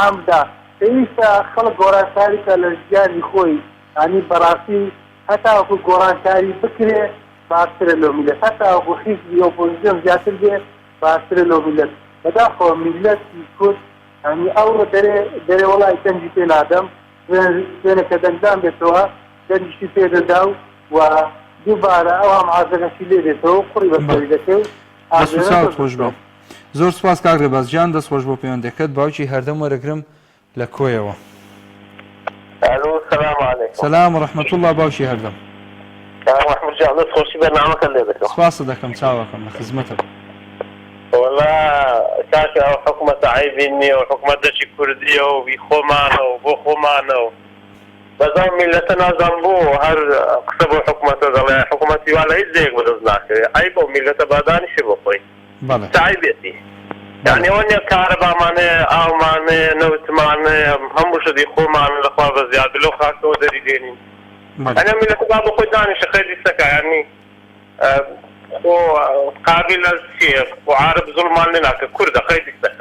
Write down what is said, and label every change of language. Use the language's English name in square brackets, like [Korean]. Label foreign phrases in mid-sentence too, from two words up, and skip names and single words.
[Central Kurdish] عامدا پێویستە خەڵک گۆڕانکاریکە لە ژیانی خۆی ئەنی بەڕاستی هەتا وەکو گۆڕانکاری بکرێ باشترە لەو میلەت هەتا وەکو حیزبی ئۆپۆزیسیۆن زیاتر بێ باشترە لەو میلەت بەداخەوە میلەتی کورد ئەنی ئەوڕۆ دەرێ وەڵای دەنگی پێ نادەم دوێنێکە دەنگدان بێتەوە دەنگیشتی پێدەدا و و دووبارە ئەوام ئازەکەشی لێ دێتەوە قڕی بەسەری دەکەوت دەست خۆش بێ. زۆر سپاس کاک ڕێباز گیان دەستخۆش بۆ پەیوەندەکەت باوکی هەردەم وەرەگرم لە کۆیەوە. [Arabic] الو السلام عليكم. سلام ورحمة الله [Central Kurdish] باوکی هەردەم. محمود جان دەستخۆشی بەرنامەکە لێ دەکەم. سپاسە دەکەم چاوەکەم لە خزمەتە. والله کاکە ئەو حکومەتە عیبی نییە و حکومەتێکی کوردیە و بی خۆمانە و بۆ خۆمانە و بەزان میلەتە نازان بۆ هەر قسە بۆ حکومەتە دەڵێ حکومەتی وا لە هیچ جێک بەدەست ناکەوێت عیب بۆ میلەتە بادانیشی بۆ خۆی عیبێتی یعنی ئەوە نییە کارەبامانەیە ئاومانەیە نەوتمانەیە هەموو شتی خۆمانە لەخوا بە زیادە لەو خاکەوە دەری دێنین ئەنە میلەتە با بۆ خۆی دانیشە خێری سەکە یعنی قابل چیە و عارب زوڵمان لێ ناکە کوردە خێری سەکە